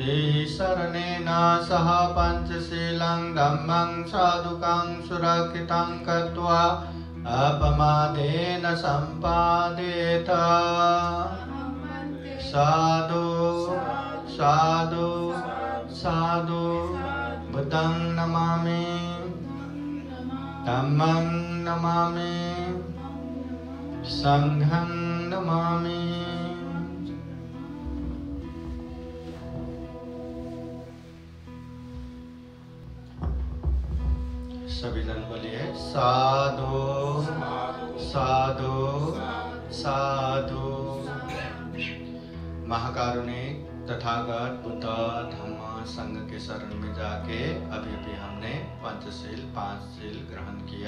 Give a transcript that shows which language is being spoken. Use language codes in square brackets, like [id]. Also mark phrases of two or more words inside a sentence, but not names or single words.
[pi] Īsaranena saha pañcaṣīlaṃ dhammam sadhukam surakitam katva apamadena sampādeta Sadhu, sadhu, sadhu Buddhaṃ namami Dhammam namami Sangham namami [hi] सभी जन बोलिए साधु साधु साधु। महाकारुणिक तथागत बुद्ध धम्म संघ के शरण में जाके अभी अभी हमने पंचशील 5 शील ग्रहण किया।